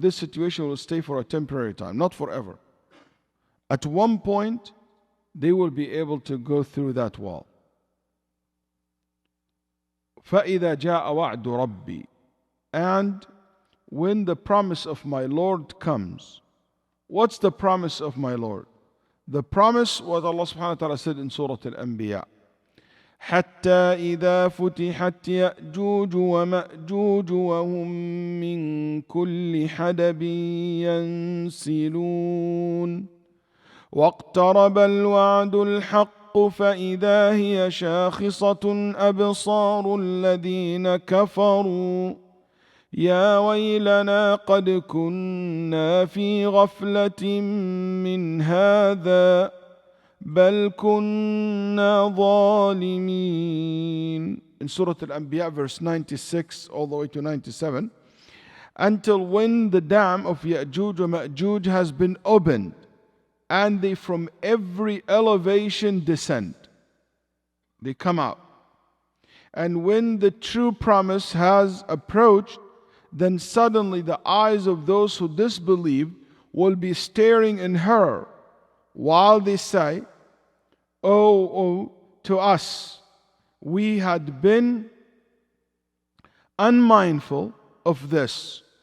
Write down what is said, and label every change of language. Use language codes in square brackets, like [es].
[en] This situation will stay for a temporary time, not forever. At one point, they will be able to go through that wall. [ar] فَإِذَا جَاءَ وَعْدُ رَبِّي. [en] And when the promise of my Lord comes. What's the promise of my Lord? The promise, what Allah subhanahu wa ta'ala said in Surah Al-Anbiya. [ar] حتى إذا فتحت يأجوج ومأجوج وهم من كل حدب ينسلون واقترب الوعد الحق فإذا هي شاخصة أبصار الذين كفروا يا ويلنا قد كنا في غفلة من هذا بل كنا ظالمين. [en] In Surah Al-Anbiya verse 96 all the way to 97. Until when the dam of Ya'juj wa Ma'juj has been opened, and they from every elevation descend. They come out. And when the true promise has approached, then suddenly the eyes of those who disbelieve will be staring in horror, while they say, oh, to us, we had been unmindful of this.